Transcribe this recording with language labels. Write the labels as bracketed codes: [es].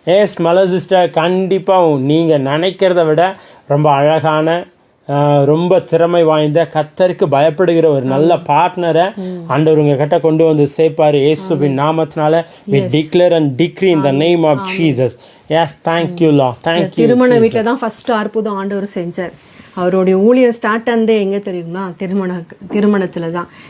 [ta] S மலர் sister, கண்டிப்பாக நீங்கள் நினைக்கிறத விட ரொம்ப அழகான, ரொம்ப திறமை வாய்ந்த, கர்த்தருக்கு பயப்படுகிற ஒரு நல்ல பார்ட்னரை ஆண்டவர் உங்க கிட்ட கொண்டு வந்து சேர்ப்பாரு இயேசுவின் நாமத்தினால. [en] we declare and decree in the name of Jesus. yes, thank you Lord. thank you. [ta] திருமண வீட்டில் தான் ஃபர்ஸ்ட் அற்புதம் ஆண்டவர் செஞ்சார். அவருடைய ஊழியர் ஸ்டார்ட் ஆனதே எங்கே தெரியுமா? திருமணத்தில் தான்.